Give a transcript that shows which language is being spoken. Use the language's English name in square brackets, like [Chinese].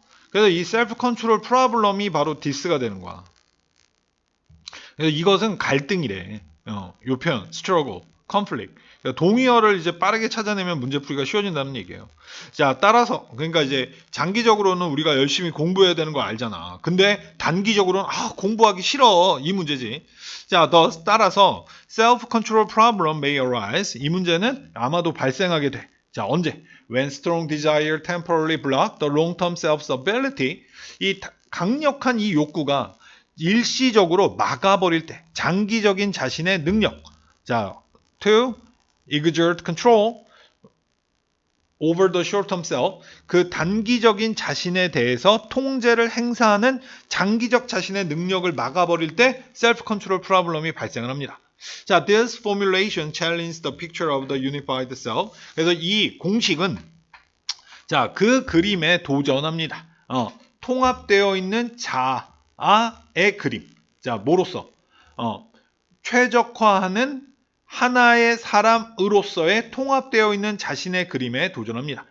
[Korean] 그래서 이 self control problem이 바로 디스가 되는 거야. 그래서 이것은 갈등이래. 요 표현 struggle, conflict. 그러니까 동의어를 이제 빠르게 찾아내면 문제풀이가 쉬워진다는 얘기예요. 자, 따라서 그러니까 이제 장기적으로는 우리가 열심히 공부해야 되는 거 알잖아. 근데 단기적으로는 공부하기 싫어. 이 문제지. 자, 따라서 [English] self-control problem may arise. [Korean] 이 문제는 아마도 발생하게 돼. 자, 언제? [English] When strong desire temporarily block the long-term self's ability. [Korean] 이 강력한 이 욕구가 일시적으로 막아버릴 때 장기적인 자신의 능력. [English] 자, to exert control over the short-term self. [Korean] 그 단기적인 자신에 대해서 통제를 행사하는 장기적 자신의 능력을 막아버릴 때 self-control problem이 발생을 합니다. [English] 자, this formulation challenges the picture of the unified self. [Korean] 그래서 이 공식은 자, 그 그림에 도전합니다. 통합되어 있는 자아의 그림. 자, 뭐로써? 최적화하는 하나의 사람으로서의 통합되어 있는 자신의 그림에 도전합니다.